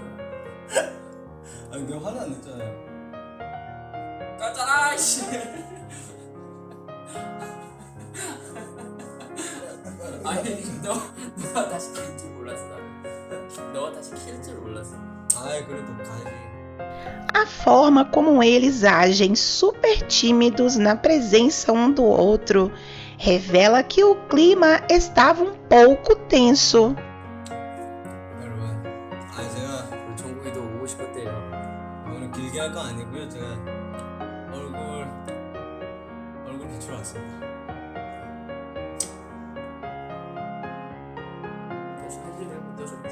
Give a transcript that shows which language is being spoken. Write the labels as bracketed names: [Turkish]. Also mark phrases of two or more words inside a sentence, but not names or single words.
[Korean] 아니 내가 화는 안 냈잖아요. 깠잖아 씨. 아니 너가 다시 킬 줄 몰랐어 나는. 너가 다시 킬 줄 몰랐어. 아이 그래도 가야지. [Portuguese] A forma como eles agem super tímidos na presença um do outro revela que o clima estava um pouco tenso. [Korean] 여러분, 제가 우리 정국이도 오고 싶었대요. 오늘 길게 할 건 아니고요. 제가 얼굴 비추러 왔습니다. 그래서 할 일을 못 넣어줬지.